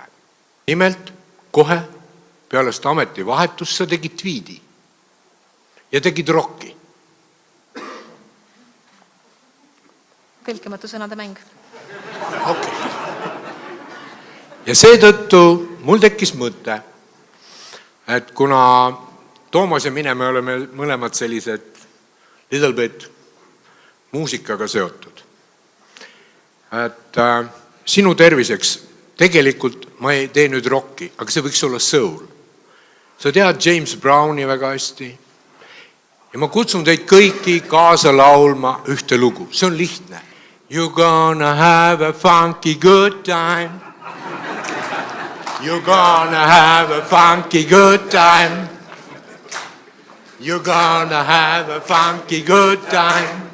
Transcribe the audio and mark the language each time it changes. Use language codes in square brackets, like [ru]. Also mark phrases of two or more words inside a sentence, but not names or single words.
[et] Nimelt, kohe peale seda ametivahetust sa tegid tweedi ja tegid rocki. Tõlkimatu sõnade mäng. Okay. Ja seetõttu mul tekkis mõte, et kuna Toomas ja mine, me oleme mõlemad sellised [en] little bit [et] muusikaga seotud. Et sinu terviseks, tegelikult ma ei tee nüüd rocki, aga see võiks olla soul. Sa tead James Browni väga hästi. Ja ma kutsun teid kõiki kaasa laulma ühte lugu. See on lihtne. [en] You're gonna have a funky good time. You're gonna have a funky good time. You're gonna have a funky good time.